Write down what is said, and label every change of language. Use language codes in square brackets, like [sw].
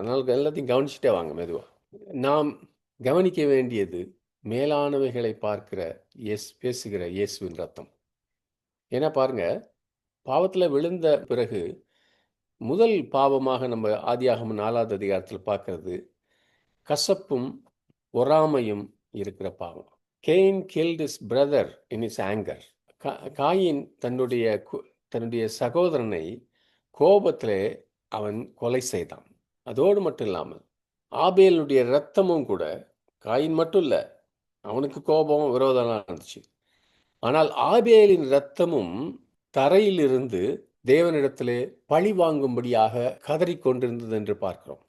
[ta] அதனால் எல்லாத்தையும் கவனிச்சுட்டே வாங்க மெதுவாக. நாம் கவனிக்க வேண்டியது மேலானவைகளை பார்க்கிற பேசுகிற இயேசுவின் ரத்தம். ஏன்னா பாருங்க, பாவத்தில் விழுந்த பிறகு முதல் பாவமாக நம்ம ஆதியாகமம் 4வது அதிகாரத்தில் பார்க்கறது கசப்பும் பொறாமையும் இருக்கிற பாவம். [en] Cain killed his brother in his anger. [ta] Coin தன்னுடைய சகோதரனை கோபத்திலே அவன் கொலை செய்தான். அதோடு மட்டும் இல்லாமல் ஆபேலுடைய இரத்தமும் கூட, காயின் மட்டும் இல்லை, அவனுக்கு கோபம் விரோதம்லாம் இருந்துச்சு. ஆனால் ஆபேலின் இரத்தமும் தரையிலிருந்து தேவனிடத்திலே பழி வாங்கும்படியாக கதறிக்கொண்டிருந்தது என்று பார்க்கிறோம்.